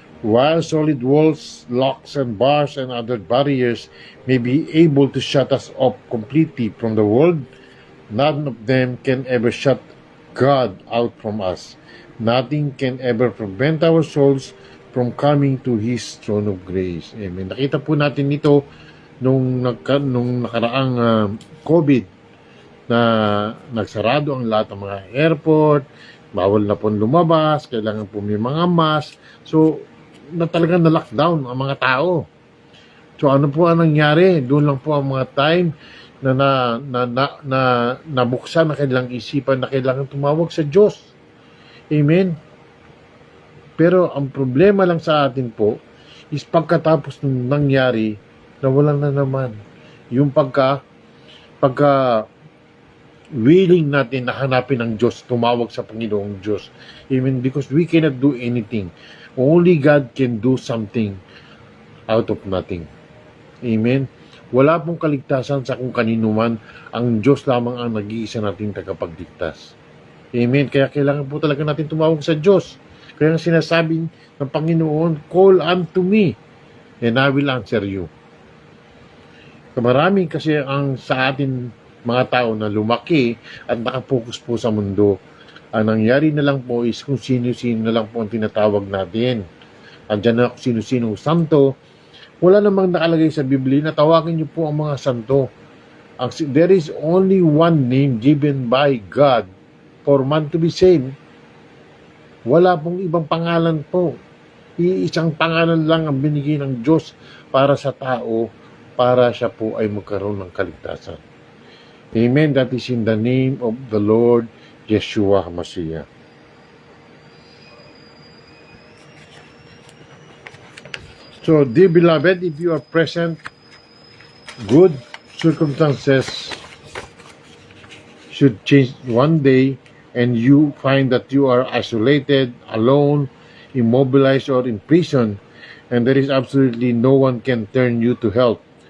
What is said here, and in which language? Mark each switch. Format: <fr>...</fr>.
<en>While solid walls, locks, and bars and other barriers may be able to shut us off completely from the world, none of them can ever shut God out from us. Nothing can ever prevent our souls from coming to His throne of grace. Amen.</en> <tl>Nakita po natin ito nung nakaraang COVID na nagsarado ang lahat ng mga airport, bawal na po lumabas, kailangan po may mga mask. So, na talagang na-lockdown ang mga tao. So, ano po ang nangyari? Doon lang po ang mga time na nabuksan na kailang isipan na kailangan tumawag sa Diyos. Amen? Pero ang problema lang sa atin po is pagkatapos ng nangyari, nawalan na naman. Yung pagka willing natin na hanapin ang Diyos, tumawag sa Panginoong Diyos. Amen?</tl> <en>Because we cannot do anything. Only God can do something out of nothing.</en> <tl>Amen? Wala pong kaligtasan sa kung kanino man. Ang Diyos lamang ang nag-iisa nating tagapagligtas. Amen? Kaya kailangan po talaga natin tumawag sa Diyos. Kaya sinasabi ng Panginoon,</tl> <en>call unto me, and I will answer you.</en> <tl>Maraming kasi ang sa atin mga tao na lumaki at nakapokus po sa mundo. Ang nangyari na lang po is kung sino-sino na lang po ang tinatawag natin. Andyan na kung sino-sino santo. Wala namang nakalagay sa Biblia na tawagin niyo po ang mga santo.</tl> <en>There is only one name given by God for man to be saved.</en> <tl>Wala pong ibang pangalan po. Iisang pangalan lang ang binigay ng Diyos para sa tao, para siya po ay magkaroon ng kaligtasan. Amen.</tl> <en>That is in the name of the Lord Yeshua HaMashiach. So, dear beloved, if you are present, good circumstances should change one day and you find that you are isolated, alone, immobilized, or in prison, and there is absolutely no one can turn you to help.</en>